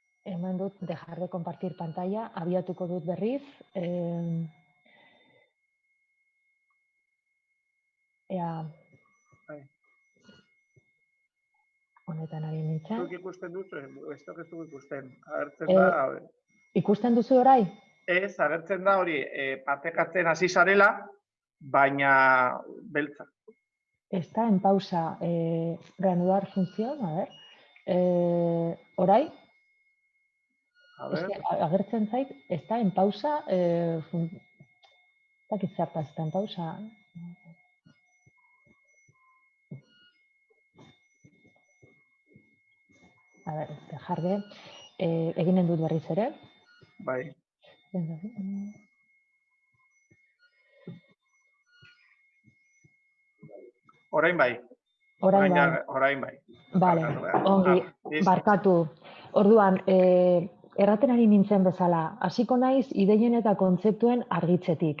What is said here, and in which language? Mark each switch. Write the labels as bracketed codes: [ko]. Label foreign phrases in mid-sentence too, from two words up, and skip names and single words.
[eu] Eman dut [es] dejar de compartir pantalla, [eu] abiatuko dut berriz. Ea Bai. honetan ari nintzen. Zuk ikusten duzu, ez dugu ikusten. Agertzen da, Ikusten duzu orai? ez, agertzen da hori partekatzen hasi zarela, baina beltza. [es] Está en pausa reanudar función, a ver. [eu] Orai? [es] A ver, [eu] Agertzen zait, [es] está en pausa, [eu] dakit zertaz, [es] está en pausa. A ver, dejar de, [eu] eginen dut berriz ere. bai. Orain bai. Orain bai. Orain bai. Bale, Barkatu behar. ongi, [es] Listo. [eu] barkatu. Orduan, erraten ari nintzen bezala, hasiko naiz ideien eta kontzeptuen argitzetik.